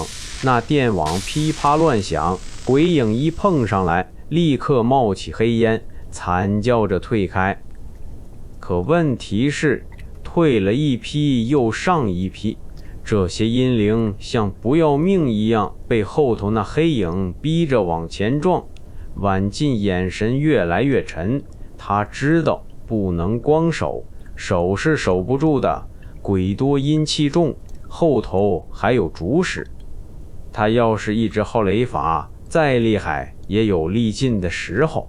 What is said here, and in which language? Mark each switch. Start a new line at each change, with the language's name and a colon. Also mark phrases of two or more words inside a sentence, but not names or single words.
Chinese: 那電網噼啪亂響，鬼影一碰上來，立刻冒起黑煙，慘叫着退開。可問題是，退了一批又上一批，這些陰靈像不要命一樣，被後頭那黑影逼着往前撞。晚近眼神越來越沉，他知道不能光守，守是守不住的，鬼多陰氣重，後頭還有主使。他要是一直耗雷法，再厲害也有力盡的時候。